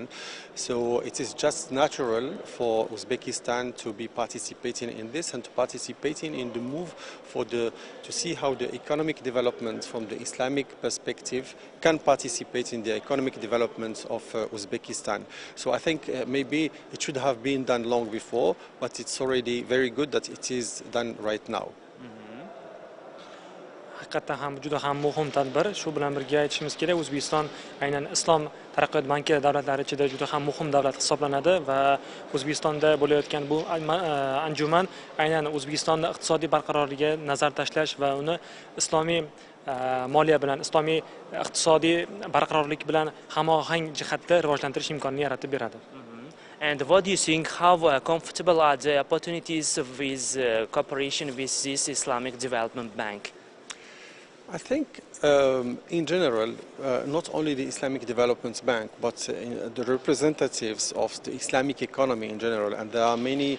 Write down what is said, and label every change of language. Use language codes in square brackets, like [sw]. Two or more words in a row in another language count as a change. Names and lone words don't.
[en] So it is just natural for Uzbekistan to be participating in this and to participating in the move to see how the economic development from the Islamic perspective can participate in the economic development of Uzbekistan. So I think maybe it should have been done long before, but it's already very good that it is done right now. [uz] Haqiqatan ham juda ham muhim tadbir. Shu bilan birga aytishimiz kerak, O'zbekiston aynan Islom taraqqiyot banki davlatlari ichida juda ham muhim davlat hisoblanadi va O'zbekistonda bo'layotgan bu anjuman aynan O'zbekistonda iqtisodiy barqarorligiga nazar tashlash va uni islomiy moliya bilan, islomiy iqtisodiy barqarorlik bilan hamohang jihatda rivojlantirish imkonini yaratib beradi. [en] And what do you think, how comfortable are the opportunities with cooperation with this Islamic Development Bank? I think in general, not only the Islamic Development Bank, but the representatives of the Islamic economy in general, and there are many.